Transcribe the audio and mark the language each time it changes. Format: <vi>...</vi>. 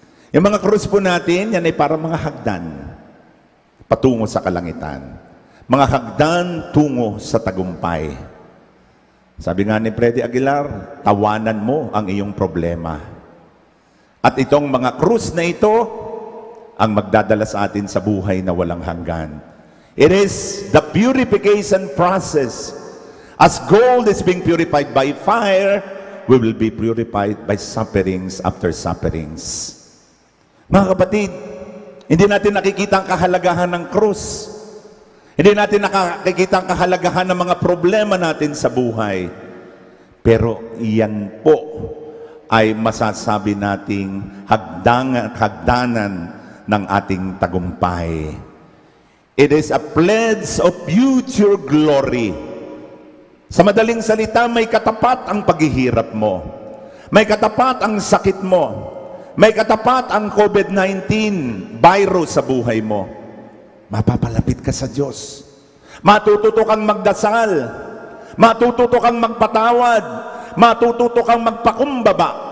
<tl>Yung mga krus po natin, yan ay parang mga hagdan patungo sa kalangitan. Mga hagdan tungo sa tagumpay. Sabi nga ni Freddy Aguilar, tawanan mo ang iyong problema. At itong mga krus na ito, ang magdadala sa atin sa buhay na walang hanggan.</tl> <en>It is the purification process. As gold is being purified by fire, we will be purified by sufferings after sufferings.</en> <tl>Mga kapatid, hindi natin nakikita ang kahalagahan ng krus. Hindi natin nakikita ang kahalagahan ng mga problema natin sa buhay. Pero iyan po ay masasabi nating hagdanan ng ating tagumpay.</tl> <en>It is a pledge of future glory.</en> <tl>Sa madaling salita, may katapat ang paghihirap mo. May katapat ang sakit mo. May katapat ang COVID-19 virus sa buhay mo. Mapapalapit ka sa Diyos. Matututo kang magdasal. Matututo kang magpatawad. Matututo kang magpakumbaba.</tl>